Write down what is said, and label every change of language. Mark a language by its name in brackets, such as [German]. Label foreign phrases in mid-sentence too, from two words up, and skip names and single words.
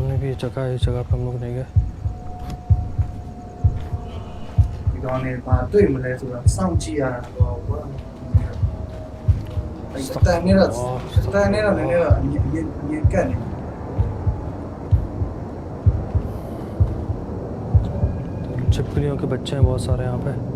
[Urdu] ये जगह पे हम लोग नहीं गए। [Burmese] ဒီကောင်နဲ့ဘာတွေ့မလဲဆိုတာစောင့်ကြည့်ရတာတော့ကွာအဲ့တန်နေတော့နည်းနည်းတော့အမြင်ကတ်နေ [Urdu] छिपकलियों के बच्चे हैं बहुत सारे यहाँ पे।